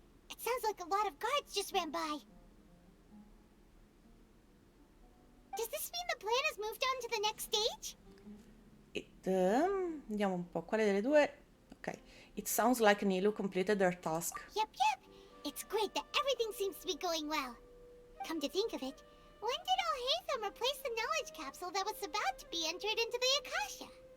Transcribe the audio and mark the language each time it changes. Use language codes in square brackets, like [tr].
[en] It sounds like a lot of guards just ran by. Does this mean the plan has moved on to the next stage? [it] Vediamo un po', quale delle due? Ok. [en] It sounds like Nilu completed their task. Yep. It's great that everything seems to be going well. Come to think of it, when did Alhaitham replace the knowledge capsule that was about to be entered into the Akasha?